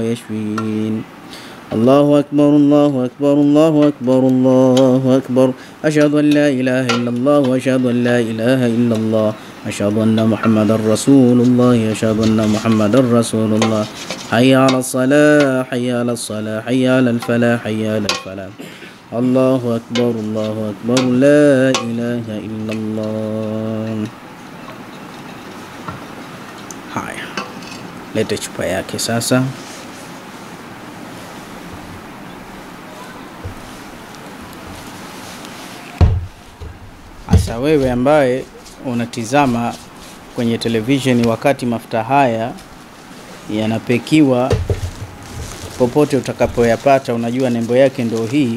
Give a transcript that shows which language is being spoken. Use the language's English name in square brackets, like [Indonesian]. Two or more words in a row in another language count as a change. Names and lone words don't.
[Arabic] يشفين الله أكبر الله أكبر الله أكبر الله أكبر أشهد أن لا إله إلا الله وأشهد أن لا إله إلا الله أشهد أن محمد رسول الله أشهد أن محمد رسول الله حي على الصلاة حي على الصلاة حي على الفلاح حي على الفلاح الله أكبر الله أكبر لا إله إلا الله. [Swahili] Haya, lete chupa yake sasa. Asa wewe ambaye unatizama kwenye televisheni wakati mafuta haya yanapekiwa, popote utakapoyapata, unajua nembo yake ndio hii.